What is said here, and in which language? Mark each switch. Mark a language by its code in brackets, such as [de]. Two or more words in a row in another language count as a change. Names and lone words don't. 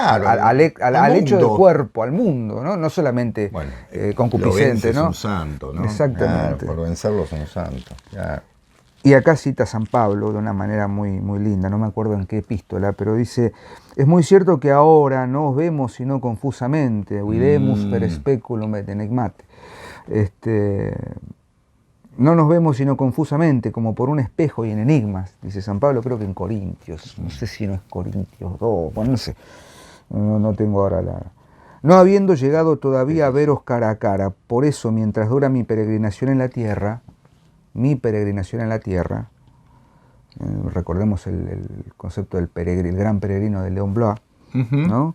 [es] Al hecho del cuerpo, al mundo, ¿no? No solamente concupiscente, ¿no? Un santo, ¿no? Exactamente. Por vencerlo es un santo. Claro. Y acá cita San Pablo de una manera muy, muy linda, no me acuerdo en qué epístola, pero dice: es muy cierto que ahora no os vemos sino confusamente, [la] videmus per speculum et enigmate. [es] No nos vemos sino confusamente, como por un espejo y en enigmas, dice San Pablo, creo que en Corintios, no sé si no es Corintios 2, bueno, no sé, no tengo ahora la... No habiendo llegado todavía a veros cara a cara, por eso mientras dura mi peregrinación en la tierra, recordemos el concepto del el gran peregrino de León Blois, ¿no?